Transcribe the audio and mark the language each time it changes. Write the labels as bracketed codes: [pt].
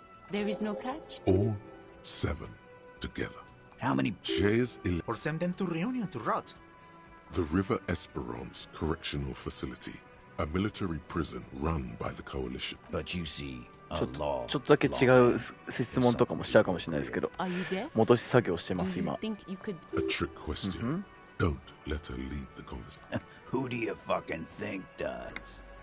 [en] There is no catch? All 7 together. How many shares? Or send them to Reunion to rot. The River Esperance Correctional Facility, a military prison run by the coalition. But you see, a law. [ja] ちょっとだけ違う質問とかもしちゃうかもしれないですけど、戻し作業してます今。 [en] A trick question. Don't let her lead the conversation. Who do you fucking think does?